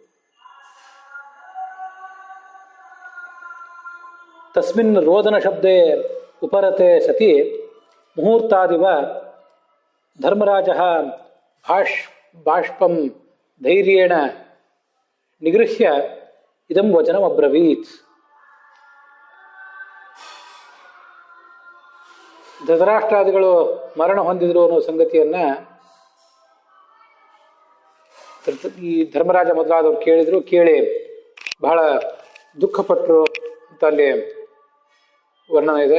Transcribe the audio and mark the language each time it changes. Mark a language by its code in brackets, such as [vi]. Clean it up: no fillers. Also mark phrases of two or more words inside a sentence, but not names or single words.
[sa] ತಸ್ಮಿನ್ ರೋದನಶಬ್ದೇ ಉಪರತೆ ಸತಿ ಮುಹೂರ್ತಾದಿವ ಧರ್ಮರಾಜಃ ಬಾಷ್ಪಂ ಧೈರ್ಯೇಣ ನಿಗೃಹ್ಯ ಇದಂ ವಚನಂ ಅಬ್ರವೀತ್. [kn] ಧೃತರಾಷ್ಟ್ರಾದಿಗಳು ಮರಣ ಹೊಂದಿದ್ರು ಅನ್ನೋ ಸಂಗತಿಯನ್ನ ಈ ಧರ್ಮರಾಜ ಮೊದಲಾದವರು ಕೇಳಿದ್ರು. ಕೇಳಿ ಬಹಳ ದುಃಖಪಟ್ಟರು ಅಂತ ಅಲ್ಲಿ ವರ್ಣನೆ ಇದೆ.